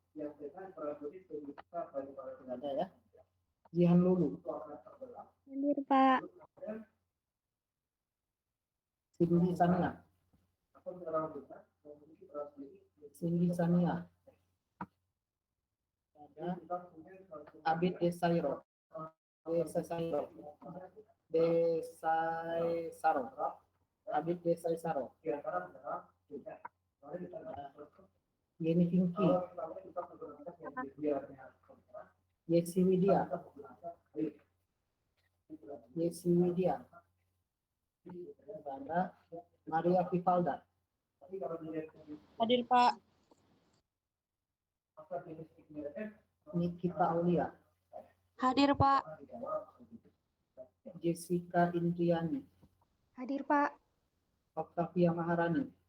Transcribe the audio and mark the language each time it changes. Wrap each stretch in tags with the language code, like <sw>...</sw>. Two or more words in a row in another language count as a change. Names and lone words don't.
<id>Tidak ada ya. Jihan Lulu. Hadir, Pak. Cindy Sania. Cindy Sania. Ada Abid Desairo. Desairo. Desaisaro. Abid Desaisaro. Yeni Pinky. Yesi Widya. Yesi Widya. Ada Maria Vivalda. Hadir, Pak. Nikita Aulia. Hadir, Pak. Jessica Indriani. Hadir, Pak. Octavia Maharani.</id>